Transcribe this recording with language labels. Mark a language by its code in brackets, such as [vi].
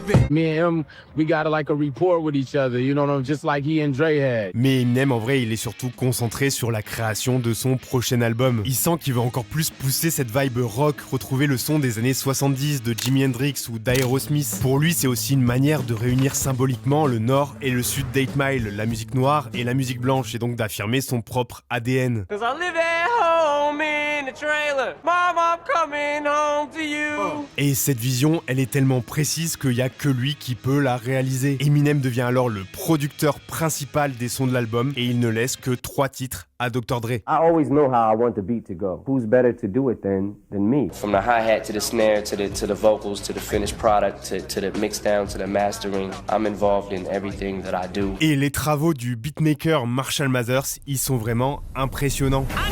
[en] Me and him, we got like a rapport with each other, you know, just like he and Dre had. [fr] Mais Eminem, en vrai, il est surtout concentré sur la création de son prochain album. Il sent qu'il va encore plus pousser cette vibe rock, retrouver le son des années 70 de Jimi Hendrix ou d'Aerosmith. Pour lui, c'est aussi une manière de réunir symboliquement le nord et le sud d'8 Mile, la musique noire et la musique blanche, et donc d'affirmer son propre ADN. Et cette vision, elle est tellement précise qu'il n'y a que lui qui peut la réaliser. Eminem devient alors le producteur principal des sons de l'album et il ne laisse que 3 titres à Dr. Dre. [en] I always know how I want the beat to go. Who's better to do it than me? From the hi-hat to the snare to the vocals to the finished product to the mix down to the mastering, I'm involved in everything that I do. [fr] Et les travaux du beatmaker Marshall Mathers, ils sont vraiment impressionnants.